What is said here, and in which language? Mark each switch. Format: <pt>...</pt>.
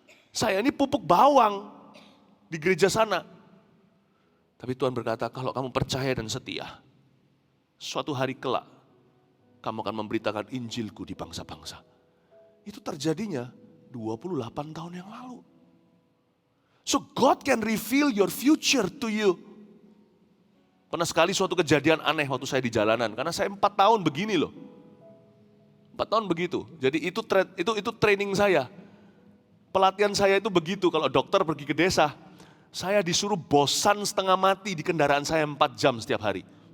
<id>Saya ini pupuk bawang di gereja sana. Tapi Tuhan berkata, kalau kamu percaya dan setia, suatu hari kelak, kamu akan memberitakan Injilku di bangsa-bangsa. Itu terjadinya 28 tahun yang lalu.</id> <en>So God can reveal your future to you.</en> <id>Pernah sekali suatu kejadian aneh waktu saya di jalanan, karena saya 4 tahun begini loh. 4 tahun begitu, jadi itu training saya. Pelatihan saya itu begitu, kalau dokter pergi ke desa, saya disuruh bosan setengah mati di kendaraan saya 4 jam setiap hari.</id>